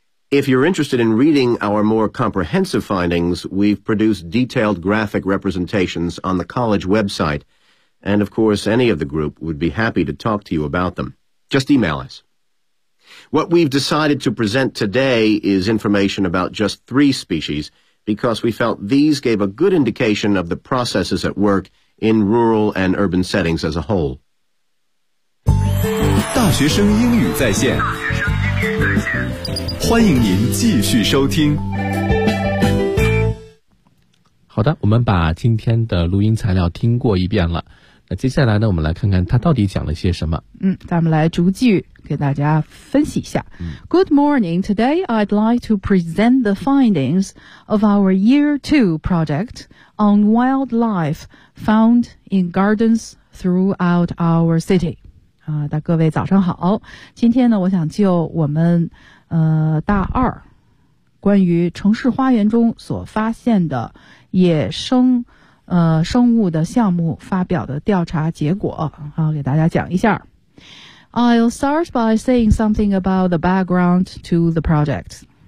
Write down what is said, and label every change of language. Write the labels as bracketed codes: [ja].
[en] If you're interested in reading our more comprehensive findings, we've produced detailed graphic representations on the college website,And, of course, any of the group would be happy to talk to you about them. Just email us. What we've decided to present today is information about just three species, because we felt these gave a good indication of the processes at work in rural and urban settings as a whole. [zh] 大学生英语在线，欢迎您继续收听。好的，我们把今天的录音材料听过一遍了。接下来呢，我们来看看他到底讲了些什么。嗯，咱们来逐句给大家分析一下。 [en] Good morning. Today, I'd like to present the findings of our year two project on wildlife found in gardens throughout our city. [zh] 啊，大各位早上好。今天呢，我想就我们大二关于城市花园中所发现的野生生物的项目发表的调查结果，好，给大家讲一下。 [en] I'll start by saying something about the background to the project.